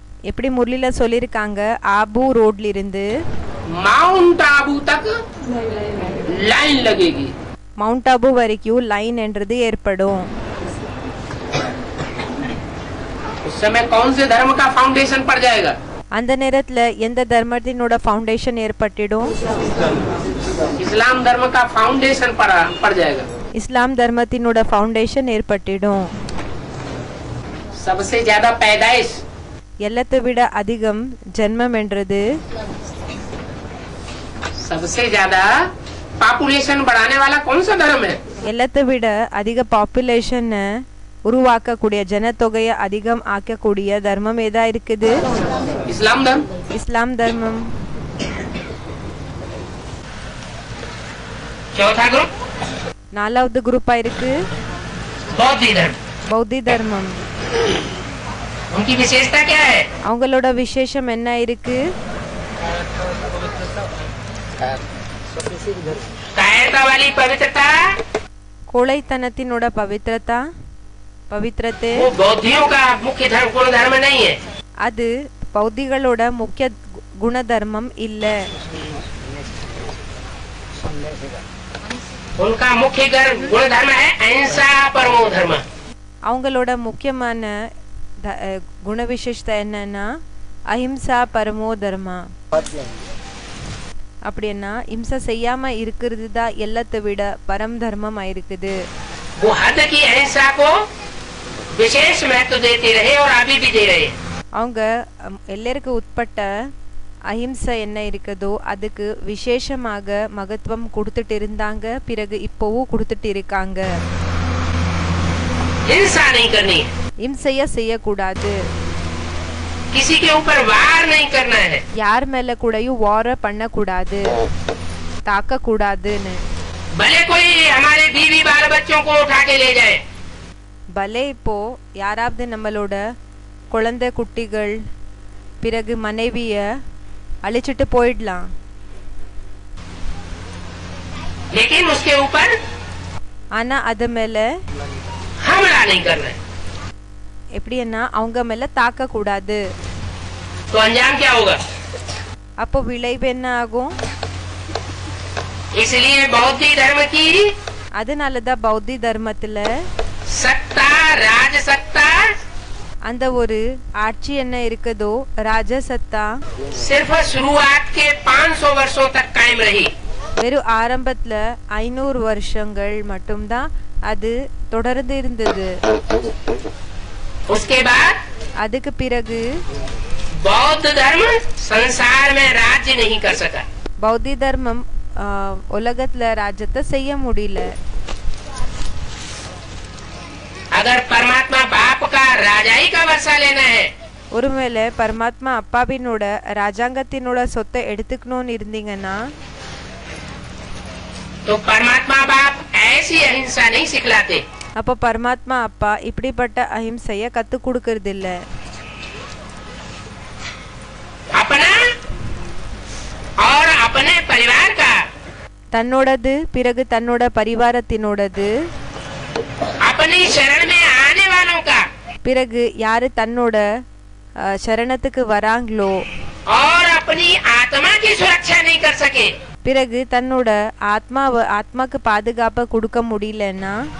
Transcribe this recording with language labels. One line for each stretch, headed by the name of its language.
Tamil: எப்படி முரளில சொல்லிருக்காங்க ஆபு ரோட்ல இருந்து
Hindi: माउंट आबू तक लाइन लगेगी।
Tamil: மவுண்ட் ஆபு வரைக்கும் லைன் என்றது ஏற்படும்.
Hindi: उस समय कौन से धर्म का फाउंडेशन पड़ जाएगा,
Tamil: அந்த நேரத்துல எந்த தர்மத்தினோட ஃபவுண்டேஷன் ஏற்பட்டிடும்?
Hindi: इस्लाम धर्म का फाउंडेशन पड़ जाएगा।
Tamil: இஸ்லாம் தர்மத்தினோட ஃபவுண்டேஷன் ஏற்பட்டிடும்.
Hindi: सबसे ज्यादा पैदाइश,
Tamil: எல்லாத்தை விட அதிகம் ஜென்மம் என்றது,
Hindi: सबसे ज्यादा पॉपुलेशन बढ़ाने वाला कौन सा धर्म है?
Tamil: எல்லாத்தை விட அதிக பாப்புலேஷன் உருவாக்கக்கூடிய, ஜனத்தொகையை அதிகம் ஆக்கக்கூடிய தர்மம் ஏதா இருக்குது?
Hindi: इस्लाम धर्म।
Tamil: இஸ்லாம் தர்மம்.
Hindi: चौथा ग्रुप
Tamil: நாலாவது குரூப்பா இருக்கு
Hindi: बौद्ध धर्म।
Tamil: பௌத்தி தர்மம்.
Hindi: उनकी विशेषता क्या है?
Tamil: அவங்களோட விசேஷம் என்ன இருக்கு?
Hindi: कायरता वाली पवित्रता,
Tamil: கோழைத்தனத்தினோட பவித்திரத்தை
Hindi: वो बौद्धियों का मुख्य धर्म, गुण धर्म नहीं है।
Tamil: அது பௌத்திகளோட முக்கிய குணதர்மம் இல்ல.
Hindi: उनका मुख्य गुण धर्म है अहिंसा परमो धर्म।
Tamil: அவங்களோட முக்கியமான குண விசேஷத்தை என்னன்னா அஹிம்சா பரமோ தர்மா. அப்படின்னா இம்சை செய்யாம இருக்கிறது தான் எல்லாத்தை விட பரம் தர்மம் ஆயிருக்குது.
Hindi: वो हद की अहिंसा को विशेष महत्व देते रहे और अभी भी दे रहे।
Tamil: அவங்க எல்லாருக்கும் உட்பட்ட அஹிம்சை என்ன இருக்குதோ அதுக்கு விசேஷமாக மகத்துவம் கொடுத்துட்டு இருந்தாங்க, பிறகு இப்போவும் கொடுத்துட்டு இருக்காங்க.
Hindi: हिंसा नहीं करनी,
Tamil: இம்சைய செய்யக்கூடாது,
Hindi: किसी के ऊपर वार नहीं करना है,
Tamil: யார் மேல கூடயும் வார பண்ணக்கூடாது, தாக்க கூடாதுன்னு.
Hindi: भले कोई हमारे बीवी बाल बच्चों को उठा के ले जाए,
Tamil: பலே இப்போ யாராவது நம்மளோட குழந்தை குட்டிகள் பிறகு மனைவிய அழிச்சிட்டு போயிடலாம்,
Hindi: लेकिन उसके ऊपर
Tamil: ஆனா அது மேல
Hindi: हमला नहीं करना है।
Tamil: எப்படின்னா அவங்க மேல தாக்க கூடாது.
Hindi: तो अंजाम क्या होगा?
Tamil: அப்போ விளைவு என்ன ஆகும்?
Hindi: इसलिए बौद्ध धर्म की
Tamil: அதனாலதான் பௌத்தி தர்மத்துல
Hindi: सत्ता, राजसत्ता
Tamil: அந்த ஒரு ஆட்சி என்ன இருக்குதோ ராஜசத்தா
Hindi: सिर्फ शुरुआत के 500 वर्षों तक कायम रही।
Tamil: வெறும் ஆரம்பத்துல 500 வருஷங்கள் மட்டும்தான் அது தொடர்ந்து இருந்தது.
Hindi: उसके बाद
Tamil: அதுக்கு பிறகு
Hindi: बौद्ध धर्म संसार में राज्य नहीं कर सका।
Tamil: பௌத்தி தர்மம் உலகத்துல ராஜ்யத்தை செய்ய முடியல.
Hindi: अगर परमात्मा बाप का राजाई का वर्षा लेना है,
Tamil: ஒருவேளை பரமாத்மா அப்பாவினோட ராஜாங்கத்தினோட சொத்தை எடுத்துக்கணும்னு இருந்தீங்கன்னா
Hindi: तो परमात्मा बाप ऐसी अहिंसा नहीं सिखलाते।
Tamil: அப்போ பரமாத்மா அப்பா இப்படிப்பட்ட அஹிம்சைய கத்து கொடுக்கறது இல்ல.
Hindi: अपना और अपने परिवार का,
Tamil: தன்னோடது பிறகு தன்னோட பரிவாரத்தினோடது,
Hindi: अपनी शरण में आने वालों का
Tamil: பிறகு யாரு தன்னோட சரணத்துக்கு வராங்களோ,
Hindi: और अपनी आत्मा की सुरक्षा नहीं कर सके,
Tamil: பிறகு தன்னோட ஆத்மாக்கு பாதுகாப்பை கொடுக்க முடியலன்னா,